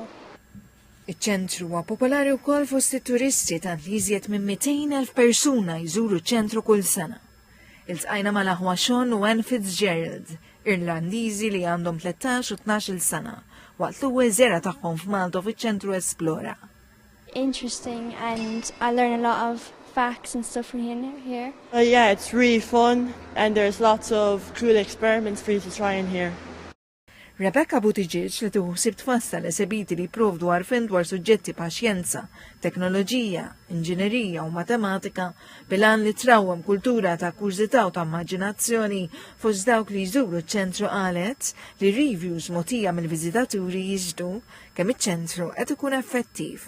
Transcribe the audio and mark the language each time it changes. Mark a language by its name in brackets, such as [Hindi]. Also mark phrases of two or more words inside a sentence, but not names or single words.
[Maltese] Iċ-ċentru huwa popolari wkoll fost it-turisti tant li iżjed minn 200,000 persuna jżuru ċ-ċentru kull sena. Iltqajna mal-aħwa Sean u Anne Fitzgerald, Irlandiżi li għandhom 13 u 12 sena, waqt l-ewwel żjara tagħhom f'Malta fiċ-ċentru Esplora. [English] Interesting and I learn a lot of facts and stuff from here. Yeah, it's really fun and there's lots of cool experiments for you to try in here. [Maltese] Rebecca Buttigieg li tuħsib tfassal eżebiti li jipprovdu għarfien dwar suġġetti pa' xjenza, teknoloġija, inġinerija u matematika bilan li trawwem kultura ta' kurzità u ta' immaġinazzjoni fost dawk li jżuru ċ-ċentru qalet li reviews mogħtija mill-viżitaturi jiġdu kemm iċ-ċentru qed ikun effettiv.